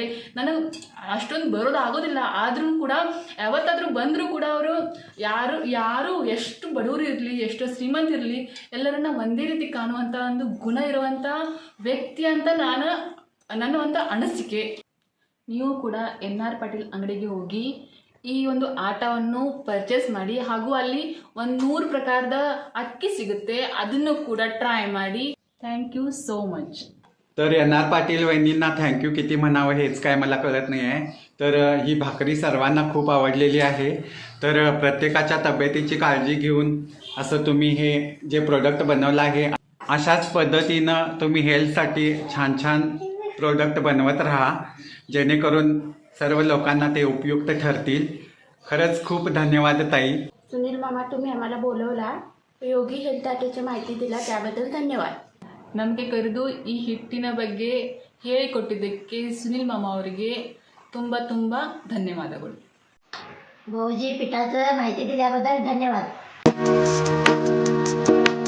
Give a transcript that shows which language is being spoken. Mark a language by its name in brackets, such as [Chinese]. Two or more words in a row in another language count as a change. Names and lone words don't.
[Kannada] ನನಗೆ ಅಷ್ಟೊಂದು ಬರೋದು ಆಗೋದಿಲ್ಲ, ಆದ್ರೂ ಕೂಡ ಯಾವತ್ತಾದರೂ ಬಂದರೂ ಕೂಡ ಅವರು ಯಾರು ಎಷ್ಟು ಬಡವರು ಇರಲಿ, ಎಷ್ಟು ಶ್ರೀಮಂತ ಇರಲಿ, ಎಲ್ಲರನ್ನ ಒಂದೇ ರೀತಿ ಕಾಣುವಂಥ ಒಂದು ಗುಣ ಇರುವಂಥ ವ್ಯಕ್ತಿ ಅಂತ ನನ್ನ ಒಂದು ಅನಿಸಿಕೆ. ನೀವು ಕೂಡ NR ಪಾಟೀಲ್ ಅಂಗಡಿಗೆ ಹೋಗಿ ಈ ಒಂದು ಆಟವನ್ನು ಪರ್ಚೇಸ್ ಮಾಡಿ. ಹಾಗೂ ಅಲ್ಲಿ 100 ಪ್ರಕಾರದ ಅಕ್ಕಿ ಸಿಗುತ್ತೆ, ಅದನ್ನು ಕೂಡ ಟ್ರೈ ಮಾಡಿ. [English] thank you so much. [Marathi] तर NR पाटील वहिनींना थँक्यू किती म्हणावं हेच काय मला कळत नाही आहे. तर ही भाकरी सर्वांना खूप आवडलेली आहे. तर प्रत्येकाच्या तब्येतीची काळजी घेऊन असं तुम्ही हे जे प्रोडक्ट बनवलं आहे, अशाच पद्धतीनं तुम्ही हेल्थसाठी छान छान प्रोडक्ट बनवत राहा, जेणेकरून सर्व लोकांना ते उपयुक्त ठरतील. खरंच खूप धन्यवाद ताई. सुनील मामा, तुम्ही आम्हाला बोलवला, योगी हेल्थ आटाची माहिती दिला त्याबद्दल धन्यवाद. [Kannada] ನಮಗೆ ಕರೆದು ಈ ಹಿಟ್ಟಿನ ಬಗ್ಗೆ ಹೇಳಿಕೊಟ್ಟಿದ್ದಕ್ಕೆ ಸುನಿಲ್ ಮಾಮ ಅವರಿಗೆ ತುಂಬ ತುಂಬ ಧನ್ಯವಾದಗಳು. [Marathi] भाऊजी, पिठाचं माहिती दिल्याबद्दल धन्यवाद.